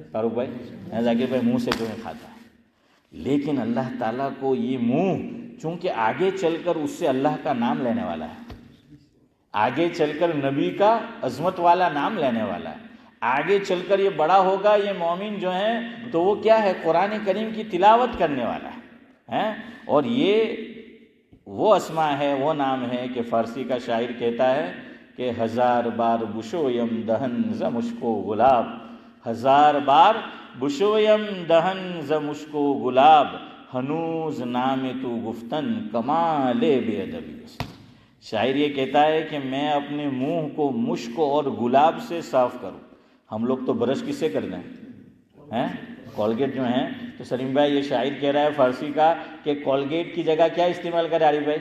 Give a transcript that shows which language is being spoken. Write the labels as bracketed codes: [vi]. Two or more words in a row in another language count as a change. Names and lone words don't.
[ur] فاروق بھائی، ذاکر بھائی، منہ سے جو ہے کھاتا ہے. لیکن اللہ تعالیٰ کو یہ منہ، چونکہ آگے چل کر اس سے اللہ کا نام لینے والا ہے، آگے چل کر نبی کا عظمت والا نام لینے والا ہے، آگے چل کر یہ بڑا ہوگا، یہ مومن جو ہے تو وہ کیا ہے، قرآن کریم کی تلاوت کرنے والا ہے. اور یہ وہ اسماء ہے، وہ نام ہے کہ فارسی کا شاعر کہتا ہے کہ [fa] 1000 بار بشویم دہن ز مشکو گلاب، 1000 بار بشویم دہن ز مشکو گلاب، ہنوز نام تو گفتن کمال بے ادبی. [ur] شاعر یہ کہتا ہے کہ میں اپنے منہ کو مشک اور گلاب سے صاف کروں. ہم لوگ تو برش کس سے کرتے ہیں؟ کولگیٹ جو ہیں. تو سلیم بھائی یہ شاعر کہہ رہا ہے فارسی کا کہ کولگیٹ کی جگہ کیا استعمال کرے عارف بھائی؟